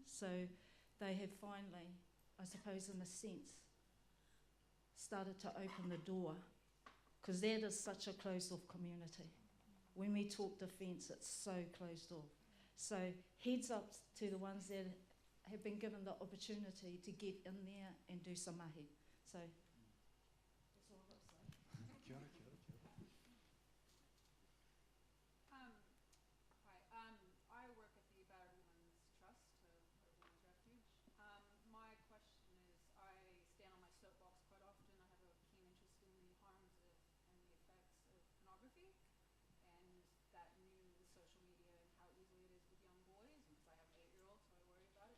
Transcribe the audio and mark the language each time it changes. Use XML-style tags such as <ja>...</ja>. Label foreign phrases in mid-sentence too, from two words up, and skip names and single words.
<en>So they have finally, I suppose in a sense, started to open the door, because that is such a closed off community. When we talk defence, it's so closed off. So heads up to the ones that have been given the opportunity to get in there and do some mahi. So that's all I've got to say.</en> <mi>Kia ora, kia ora, kia ora.</mi> <en>Hi, I work at the Battered Women's Trust, Battered Women's Refuge. My question is, I stand on my soapbox quite often. I have a keen interest in the harms of and the effects of pornography, and that new social media and how easily it is with young boys, because I have an 8-year-old, so I worry about it.</en>